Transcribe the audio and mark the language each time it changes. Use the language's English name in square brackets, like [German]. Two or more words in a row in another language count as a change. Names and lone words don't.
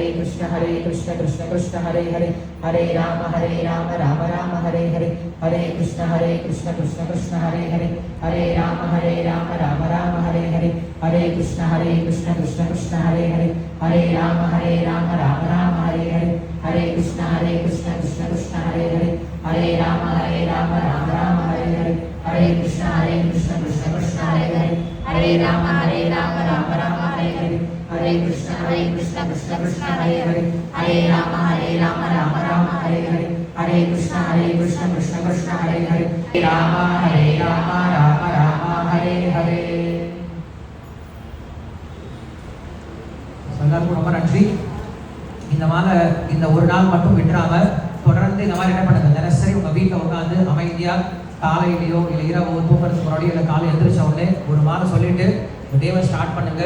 [Sanskrit] कृष्ण कृष्ण कृष्ण हरे हरे, हरे राम राम राम हरे हरे, हरे कृष्ण कृष्ण कृष्ण हरे हरे, हरे राम राम राम हरे हरे, हरे कृष्ण कृष्ण कृष्ण हरे हरे, हरे राम राम राम हरे हरे, हरे कृष्ण कृष्ण कृष्ण हरे हरे, हरे राम राम राम हरे हरे, हरे कृष्ण कृष्ण कृष्ण हरे हरे, हरे राम राम राम हरे हरे, हरे कृष्ण कृष्ण कृष्ण हरे हरे, हरे राम राम राम हरे हरे, हरे कृष्ण कृष्ण कृष्ण हरे हरे, हरे राम राम राम हरे हरे. [Tamil] எல்லாருக்கும் ரொம்ப நன்றி. இந்த ஒரு நாள் மட்டும் விட்டுறாம தொடர்ந்து இந்த மாதிரி என்ன பண்ணுங்க, தினசரி உங்க வீட்டில் உட்காந்து அமைதியா காலையிலையோ இல்லை இரவோ தூங்குறதுக்கு முன்னாடியோ இல்லை காலை எழுந்திரிச்ச உடனே ஒரு வாரம் சொல்லிட்டு டேவை ஸ்டார்ட் பண்ணுங்க.